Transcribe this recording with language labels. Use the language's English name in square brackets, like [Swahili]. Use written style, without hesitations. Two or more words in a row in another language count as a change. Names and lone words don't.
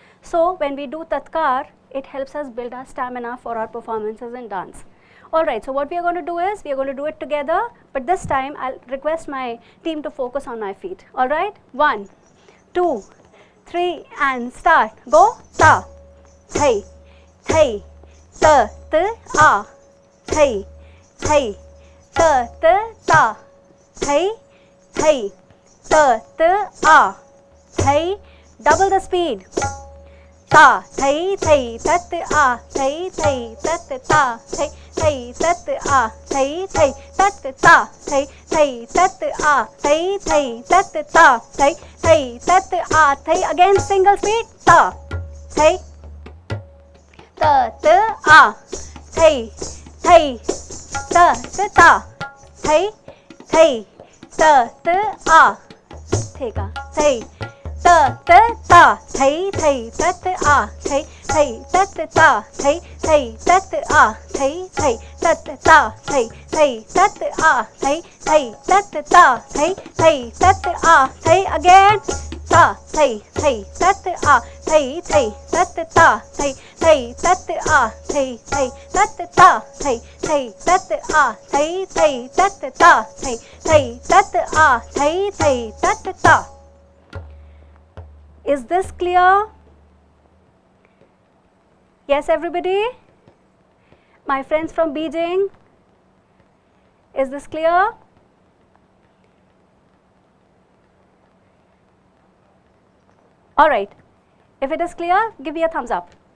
[English] So when we do tatkar, it helps us build our stamina for our performances in dance. Alright, so what we are going to do is, we are going to do it together, but this time I'll request my team to focus on my feet. Alright, 1, 2, 3 and start. Go, ta, thai, thai, ta, ta, a, thai, thai, ta, ta, ta, thai, thai, ta, ta, a, thai, double the speed. Ta, thai, thai, tat, a, thai, thai, tat, ta, thai, thai, tat, a, thai, thai, tat, ta, thai, thai, tat, a, thai, thai, tat, ta, thai, thai, tat, a, thai. Again single speed. Ta, thai, ta, ta, a, thai, thai, ta, ta, ta, thai, thai, ta, ta, a, thai, thai. Ta ta ta, thai thai tat a, thai thai tat ta, thai thai tat a, thai thai tat ta, thai thai tat a, thai thai tat ta, thai thai tat a, thai. Again. Ta, thai thai tat a, thai thai tat ta, thai thai tat a, thai thai tat ta, thai thai tat a, thai thai tat ta, thai thai tat a, thai thai tat ta. Is this clear? Yes, everybody? My friends from Beijing, is this clear? Alright, if it is clear, give me a thumbs up.